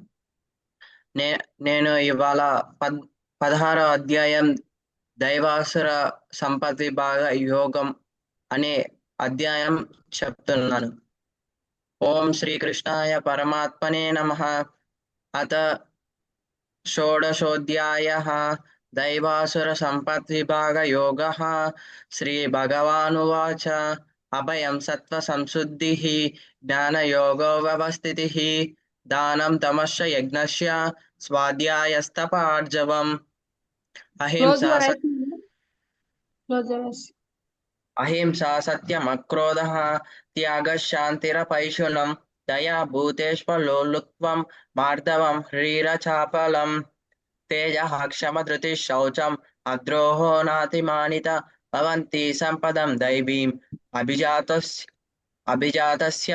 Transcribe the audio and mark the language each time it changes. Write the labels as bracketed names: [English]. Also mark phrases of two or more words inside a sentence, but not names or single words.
[Telugu] నే నేను ఇవాళ 16వ అధ్యాయం దైవాసుర సంపత్తి భాగ యోగం అనే అధ్యాయం చెప్తున్నాను. [Sanskrit] ఓం శ్రీకృష్ణాయ పరమాత్మనే నమః. అత షోడశోऽధ్యాయः दैवासुरसम्पद्विभागयोगः। श्रीभगवानुवाच अभयं सत्त्वसंशुद्धिः ज्ञानयोगो व्यवस्थितिः दानं तमश्च यज्ञस्य स्वाध्यायस्तपार्जवम् [English] క్లోజ్ [Sanskrit] अहिंसा [English] your eyes. close your eyes. [Sanskrit] अहिंसा सत्यमक्रोधः त्यागः शान्तिरपैशुनं दया भूतेष्वलोलुप्त्वं मार्दवं ह्रीरचापलम् तेजः क्षमधृतिः शौचम् अद्रोहो नातिमानिता भवन्ति सम्पदं दैवीम् अभिजातस्य